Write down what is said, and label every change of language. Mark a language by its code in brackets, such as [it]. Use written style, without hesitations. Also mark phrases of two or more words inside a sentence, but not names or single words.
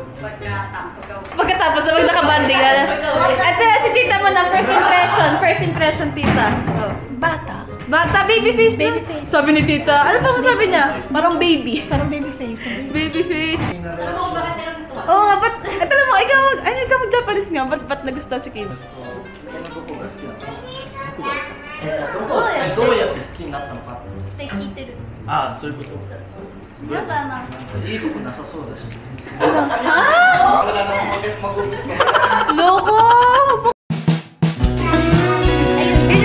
[tl] Pagkatapos na nakabanding na. Ate, si tita mo na, [en] first impression, [tl] tita. Oh. Bata, [en] baby face [tl] na. [en] Baby face. [tl] Sabi ni tita, ano pa masabi niya? Parang baby. Parang [en] baby face. Baby face. [tl] Alam mo kung bakit nila gusto mo? Oo nga, ba't, alam mo, ikaw mag-Japanese nga, ba't nagustuhan si Kim? [ja] どうやって好きになったのかって聞いてる。ああ、そういうことやだな。いいとこなさそうだし [tl] Loko! Ayun.